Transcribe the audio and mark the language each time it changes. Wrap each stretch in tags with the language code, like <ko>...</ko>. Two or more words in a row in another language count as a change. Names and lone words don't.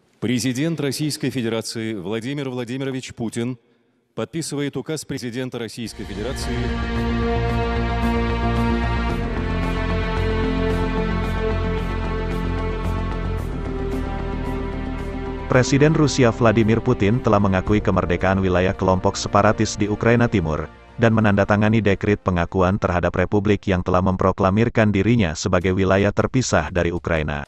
<ru>Президент Российской Федерации Владимир Владимирович Путин подписывает указ президента Российской Федерации.</ru> <id>Presiden Rusia Vladimir Putin telah mengakui kemerdekaan wilayah kelompok separatis di Ukraina Timur, dan menandatangani dekret pengakuan terhadap republik yang telah memproklamirkan dirinya sebagai wilayah terpisah dari Ukraina.</id>